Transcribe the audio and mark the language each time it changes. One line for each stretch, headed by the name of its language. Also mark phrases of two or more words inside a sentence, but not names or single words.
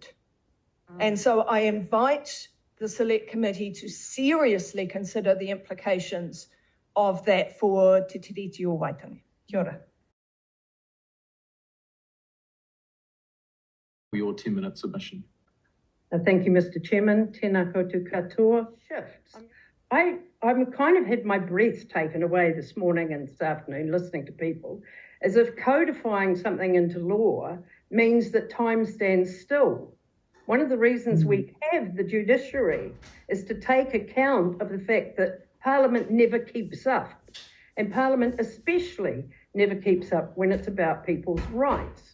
English: And so I invite the select committee to seriously consider the implications of that for Te Tiriti o Waitangi.
Māori: Kia ora.
English: Your 10-minute submission. Thank you, Mr. Chairman.
Māori: Tēnā koutou katoa.
English: Shifts. I'm kind of had my breath taken away this morning and this afternoon listening to people, as if codifying something into law means that time stands still. One of the reasons we have the judiciary is to take account of the fact that Parliament never keeps up, and Parliament especially never keeps up when it's about people's rights.